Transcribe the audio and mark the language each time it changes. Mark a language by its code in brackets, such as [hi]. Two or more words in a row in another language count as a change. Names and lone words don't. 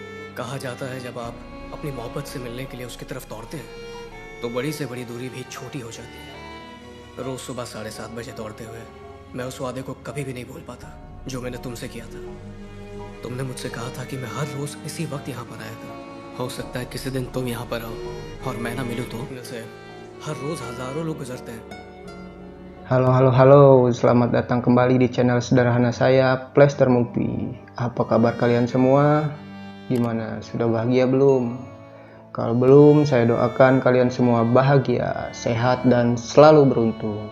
[hi] कहा जाता है जब आप अपनी मोहब्बत से मिलने के लिए उसकी तरफ दौड़ते हैं तो बड़ी से बड़ी दूरी भी छोटी हो जाती है। रोज सुबह 7:30 बजे दौड़ते हुए मैं उस वादे को कभी भी नहीं भूल पाता जो मैंने तुमसे किया था। तुमने मुझसे कहा था कि मैं हर रोज इसी वक्त यहाँ पर आया करूँ। हो सकता है किसी दिन तुम यहाँ पर आओ और मैं ना मिलूँ तो से हर रोज हजारों लोग गुजरते हैं। [id] Halo, halo, halo. Selamat datang kembali di channel sederhana saya, Plaster Movie. Apa kabar kalian semua? Gimana? Sudah bahagia belum? Kalau belum, saya doakan kalian semua bahagia, sehat, dan selalu beruntung.